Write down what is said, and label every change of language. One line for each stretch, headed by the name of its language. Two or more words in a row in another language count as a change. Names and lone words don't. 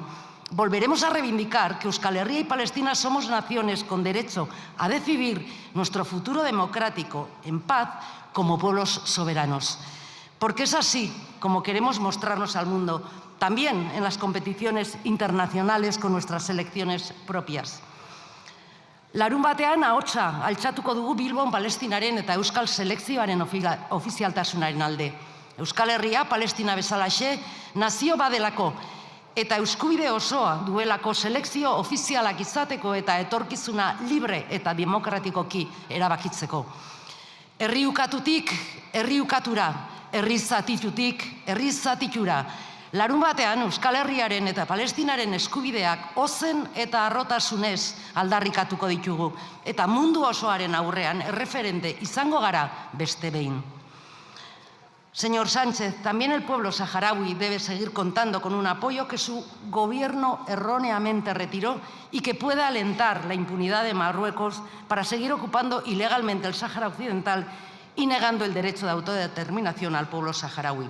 Spanish: Volveremos a reivindicar que Euskal Herria y Palestina somos naciones con derecho a decidir nuestro futuro democrático en paz como pueblos soberanos. Porque es así como queremos mostrarnos al mundo, también en las competiciones internacionales con nuestras selecciones propias.
Basque: Larunbatean ahotsa altxatuko dugu Bilbon Palestinaren eta Euskal Selekzioaren ofizialtasunaren alde. Euskal Herria, Palestina bezalaxe, nazio badelako eta eskubide osoa duelako selekzio ofizialak izateko eta etorkizuna libre eta demokratikoki erabakitzeko. Herri ukatutik, herri ukatura, herri zatitutik, herri zatitura. Larunbatean Euskal Herriaren eta Palestinaren eskubideak ozen eta harrotasunez aldarrikatuko ditugu eta mundu osoaren aurrean erreferente izango gara beste behin.
Spanish: Señor Sánchez, también el pueblo saharaui debe seguir contando con un apoyo que su gobierno erróneamente retiró y que pueda alentar la impunidad de Marruecos para seguir ocupando ilegalmente el Sáhara Occidental y negando el derecho de autodeterminación al pueblo saharaui.